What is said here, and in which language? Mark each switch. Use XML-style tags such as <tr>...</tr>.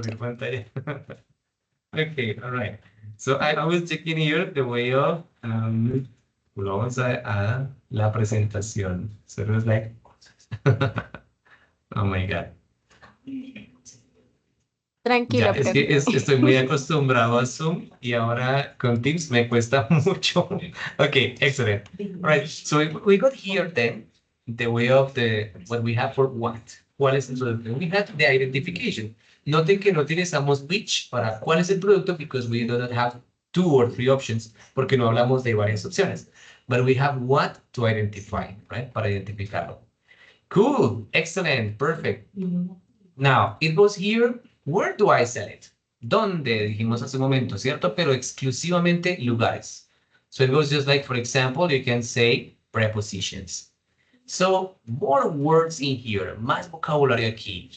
<es>compartir pantalla.</es> <en>Okay, all right. So I was checking here the way of,</en> <es>vamos a la presentación.</es> <en>So it was like, oh my God.</en> <es>Ya, Tranquilo, es profe. que estoy muy acostumbrado a Zoom y ahora con Teams me cuesta mucho.</es> <en>Okay, excellent. All right, so we got here then the way of what we have for what.</en> <es>¿Cuál es el producto?</es> <en>We have the identification.</en> <es>Noten que no utilizamos which para cuál es el producto</es> <en>because we do not have 2 or 3 options</en> <es>porque no hablamos de varias opciones.</es> <en>But we have what to identify, right?</en> <es>Para identificarlo.</es> <en>Cool, excellent, perfect. Now, it goes here, where do I sell it?</en> <es>¿Dónde? Dijimos hace un momento, ¿cierto? Pero exclusivamente lugares.</es> <en>So it goes just like, for example, you can say prepositions. So, more words in here,</en> <es>más vocabulario aquí.</es>